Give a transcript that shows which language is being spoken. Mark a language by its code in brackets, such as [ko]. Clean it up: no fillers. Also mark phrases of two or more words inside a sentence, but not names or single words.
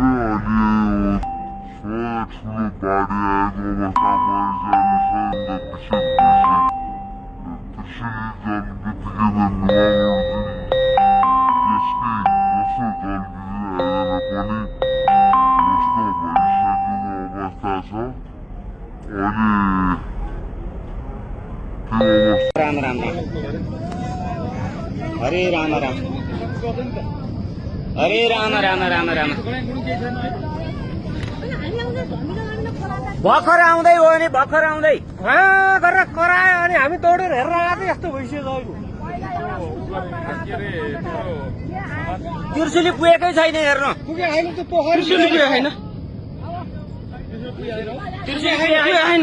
[ne] अहिले ठुलो बाढी आएको अवस्थामा कृषि जल बित्तिकै नुवाकोट त्यसकै दोस्रो जल बिग्रेर पनि नष्ट भइसकेको अवस्था छ। अहिले राम राम राम हरे राम राम हरे राम राम राम राम भर्खर आउँदै हो नि भर्खर आउँदै गरेर करायो अनि हामी दौडेर हेरेर आएको यस्तो भइसक्यो। तिर्सुली पुगेकै छैन हेर्नु तिर्सुली पुगेको छैन तिर्सुली पुगेको छैन।